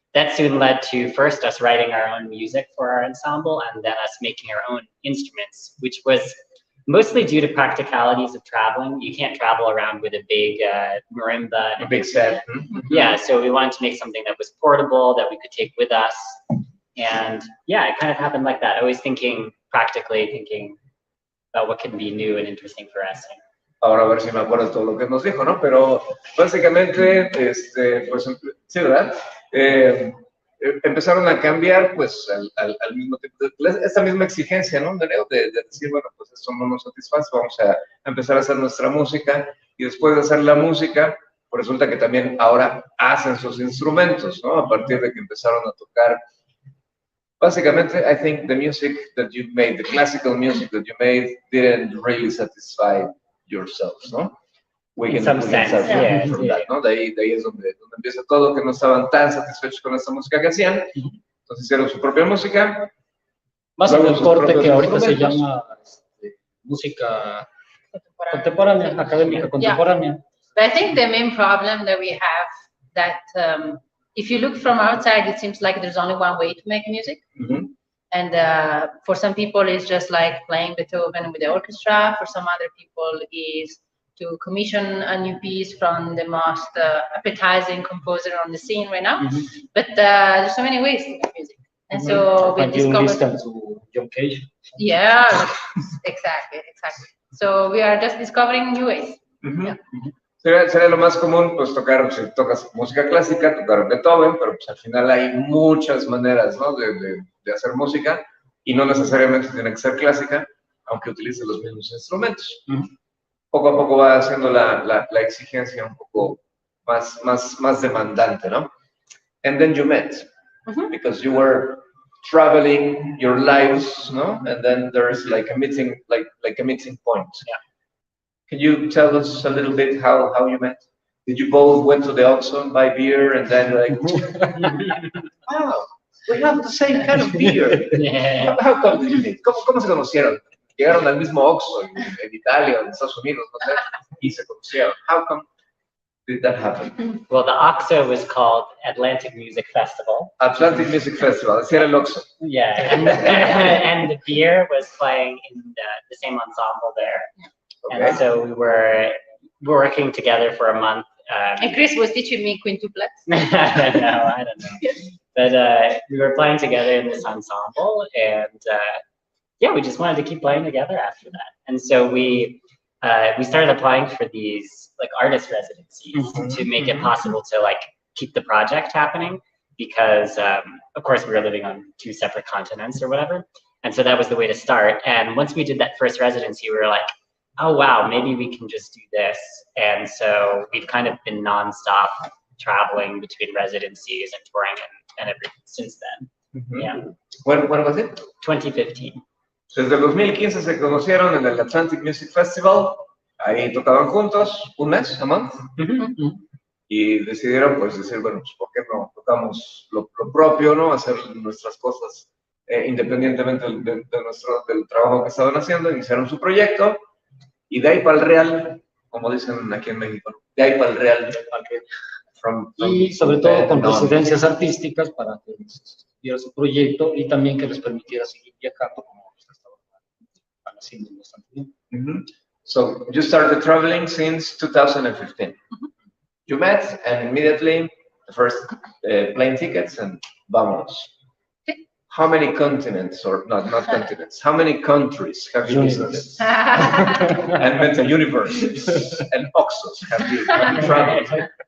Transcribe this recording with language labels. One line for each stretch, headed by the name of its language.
English: that soon led to first us writing our own music for our ensemble and then us making our own instruments, which was mostly due to practicalities of traveling. You can't travel around with a big marimba. A big set. Yeah, so we wanted to make something that was portable, that we could take with us. And yeah, it kind of happened like that. Always practically thinking about what can be new and interesting for us.
Spanish: Ahora a ver si me acuerdo todo lo que nos dijo, ¿no? Pero básicamente, pues sí, ¿verdad? Empezaron a cambiar, pues, al mismo tiempo, esta misma exigencia, ¿no? Nereo, de decir, bueno, pues esto no nos satisface, vamos a empezar a hacer nuestra música, y después de hacer la música, pues resulta que también ahora hacen sus instrumentos, ¿no? A partir de que empezaron a tocar.
English: Básicamente, I think the music that you made, the classical music that you made, didn't really satisfy yourselves, ¿no? In some sense, yeah.
Spanish: ¿no? De ahí es donde empieza todo, que no estaban tan satisfechos con esta música que hacían, entonces hicieron su propia música. Más en el corte que ahorita se llama música contemporánea, académica contemporánea.
English: But I think the main problem that we have that if you look from outside, it seems like there's only one way to make music. And for some people, it's just like playing Beethoven with the orchestra. For some other people, is to commission a new piece from the most appetizing composer on the scene right now. But there's so many ways to make music. And so we discovered... listen to John Cage. Yeah, exactly. So we are just discovering new ways. Yeah.
Spanish: Sería lo más común, pues tocar, si tocas música clásica, tocar Beethoven, pero pues al final hay muchas maneras, ¿no? de hacer música, y no necesariamente tiene que ser clásica, aunque utilice los mismos instrumentos. Poco a poco va haciendo la exigencia un poco más demandante, ¿no?
English: And then you met, because you were traveling your lives, ¿no? And then there's like a meeting, like a meeting point. Yeah. Can you tell us a little bit how you met? Did you both went to the Oxxo and buy beer and then like, wow, we have the same kind of beer. Yeah. How come did you meet?
Spanish: ¿Cómo se conocieron? Llegaron al mismo Oxxo en Italia o en Estados Unidos, no sé, y se conocieron.
English: How come did that happen? Well, the Oxxo was called Atlantic Music Festival.
Spanish: Atlantic Music Festival, ese era el Oxxo.
English: Yeah, and the beer was playing in the same ensemble there. Okay. And so we were working together for a month. And Chris was teaching me quintuplets. I don't know. But we were playing together in this ensemble, and yeah, we just wanted to keep playing together after that. And so we started applying for these like artist residencies to make it possible to like keep the project happening, because of course we were living on 2 separate continents or whatever. And so that was the way to start. And once we did that first residency, we were like, oh wow, maybe we can just do this. And so we've kind of been nonstop traveling between residencies and touring and everything since then. Yeah. When was it? 2015.
Spanish: Desde el 2015 se conocieron en el Atlantic Music Festival, ahí tocaban juntos, un mes,
English: a month,
Spanish: y decidieron pues decir, bueno, pues ¿por qué no tocamos lo propio, ¿no? Hacer nuestras cosas independientemente del trabajo que estaban haciendo, iniciaron su proyecto, y de ahí para el real, como dicen aquí en México, ¿no? De ahí para el real. Y sobre todo con residencias artísticas para que les diera su proyecto y también que les permitiera seguir viajando como estaban haciendo bastante bien.
English: So you started traveling since 2015. You met and immediately the first plane tickets and vámonos. How many continents, or not continents, how many countries have you visited? And meta universes and Oxxos have you traveled?